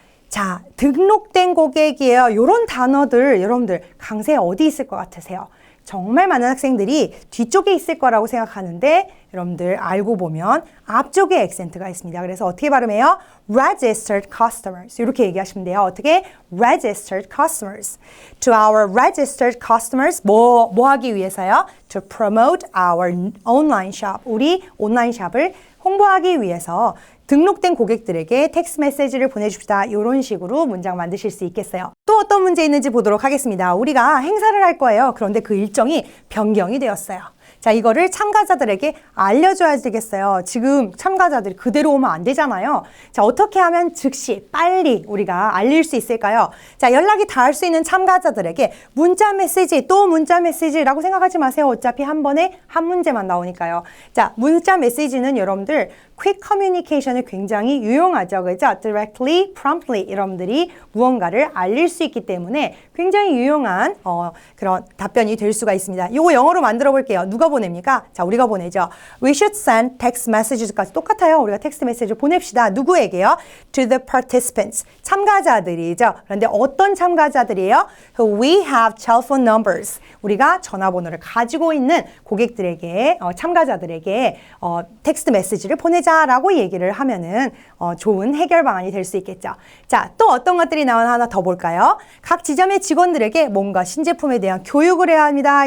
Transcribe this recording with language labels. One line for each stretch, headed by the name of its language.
Korean: 자, 등록된 고객이에요. 요런 단어들 여러분들 강세에 어디 있을 것 같으세요? 정말 많은 학생들이 뒤쪽에 있을 거라고 생각하는데 여러분들 알고 보면 앞쪽에 액센트가 있습니다. 그래서 어떻게 발음해요?
English: Registered customers.
Korean: 이렇게 얘기하시면 돼요.
English: 어떻게? Registered customers. To our registered customers.
Korean: 뭐 하기 위해서요?
English: To promote our online shop.
Korean: 우리 온라인 샵을 홍보하기 위해서 등록된 고객들에게 텍스트 메시지를 보내줍시다. 이런 식으로 문장 만드실 수 있겠어요. 또 어떤 문제 있는지 보도록 하겠습니다. 우리가 행사를 할 거예요. 그런데 그 일정이 변경이 되었어요. 자, 이거를 참가자들에게 알려줘야 되겠어요. 지금 참가자들이 그대로 오면 안 되잖아요. 자, 어떻게 하면 즉시 빨리 우리가 알릴 수 있을까요? 자, 연락이 닿을 수 있는 참가자들에게 문자 메시지, 또 문자 메시지라고 생각하지 마세요. 어차피 한 번에 한 문제만 나오니까요. 자, 문자 메시지는 여러분들
English: quick communication
Korean: 에 굉장히 유용하죠. 그죠? directly, promptly 여러분들이 무언가를 알릴 수 있기 때문에 굉장히 유용한 그런 답변이 될 수가 있습니다. 이거 영어로 만들어 볼게요. 누가 보냅니까? 자, 우리가 보내죠.
English: We should send text messages까지 똑같아요.
Korean: 우리가 텍스트 메시지를 보냅시다.
English: 누구에게요? To the participants. 참가자들이죠.
Korean: 그런데 어떤 참가자들이에요?
English: We have telephone numbers.
Korean: 우리가 전화번호를 가지고 있는 고객들에게, 참가자들에게 텍스트 메시지를 보내자라고 얘기를 하면은 좋은 해결 방안이 될 수 있겠죠. 자, 또 어떤 것들이 나오나 하나 더 볼까요? 각 지점의 직원들에게 뭔가 신제품에 대한 교육을 해야 합니다.